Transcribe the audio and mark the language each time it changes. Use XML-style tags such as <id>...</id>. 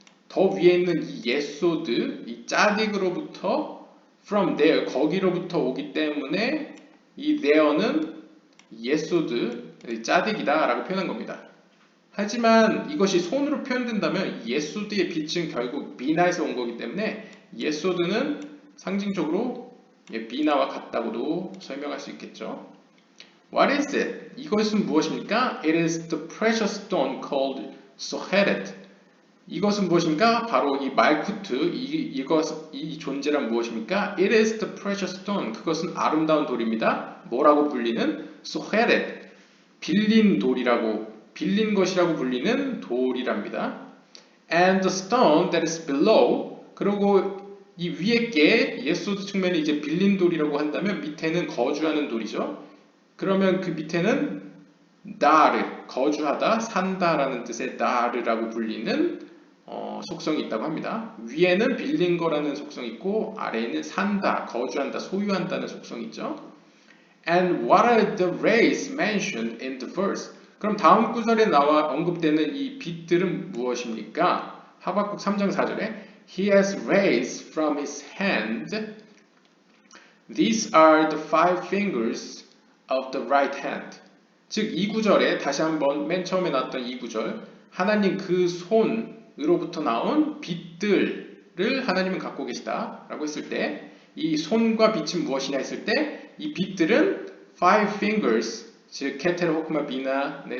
<ko>더 위에 있는 이 예소드, 이 짜딕으로부터 from there, 거기로부터 오기 때문에 이 there는 예소드, 짜딕이다 라고 표현한 겁니다. 하지만 이것이 손으로 표현된다면 예소드의 빛은 결국 비나에서 온 거기 때문에 예소드는 상징적으로 비나와 같다고도 설명할 수 있겠죠.</ko> <en>What is it?</en> <ko>이것은 무엇입니까?</ko> <en>It is the precious stone called soheret.</en> <ko>이것은 무엇입니까? 바로 이 말쿠트, 이 존재란 무엇입니까?</ko> <en>It is the precious stone.</en> <ko>그것은 아름다운 돌입니다. 뭐라고 불리는? soheret. 빌린 돌이라고, 빌린 것이라고 불리는 돌이랍니다.</ko> <en>And the stone that is below.</en> <ko>그리고 이 위에 게 예소드 측면이 이제 빌린 돌이라고 한다면 밑에는 거주하는 돌이죠. 그러면 그 밑에는 다르, 거주하다, 산다라는 뜻의 다르라고 불리는 속성이 있다고 합니다. 위에는 빌린 거라는 속성이 있고 아래에는 산다, 거주한다, 소유한다는 속성이 있죠.</ko> <en>And what are the rays mentioned in the verse?</en> <ko>그럼 다음 구절에 나와 언급되는 이 빛들은 무엇입니까? 하박국 3장 4절에</ko> <en>He has rays from his hand. These are the five fingers of the right hand.</en> <ko>즉 이 구절에 다시 한번 맨 처음에 나왔던 이 구절 하나님 그 손으로부터 나온 빛들을 하나님은 갖고 계시다 라고 했을 때 이 손과 빛은 무엇이냐 했을 때 이 빛들은 five fingers 즉 케테르 호크마 비나</ko>